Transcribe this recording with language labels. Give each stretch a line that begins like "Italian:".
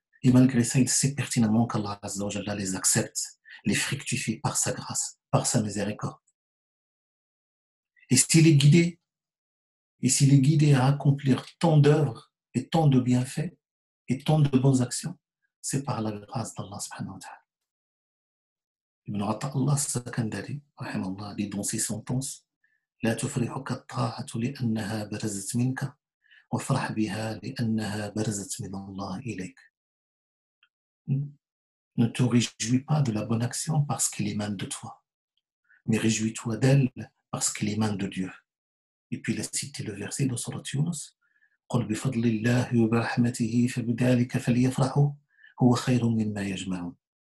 French: Et malgré ça, il sait pertinemment qu'Allah
Arabic: Azza wa Jalla
French: les accepte, les fructifie par sa grâce, par sa miséricorde. Et s'il est guidé à accomplir tant d'œuvres et tant de bienfaits et tant de bonnes actions, c'est par la grâce d'Allah
Arabic: subhanahu wa ta'ala.
French: Ibn Ata'Allah as-Sakandari, rahimahullah, dit dans ses sentences:
Arabic: لا تفرحك الطاعة لأنها برزت منك وافرح بها لأنها برزت من الله إليك.
French: Ne te réjouis pas de la bonne action parce qu'elle émane de toi, mais réjouis-toi d'elle parce qu'elle émane de Dieu. Et puis il a cité le verset de Surat Yunus:
Arabic: قل بفضل الله وبرحمته فبذلك فليفرحوا هو خير مما يجمعون.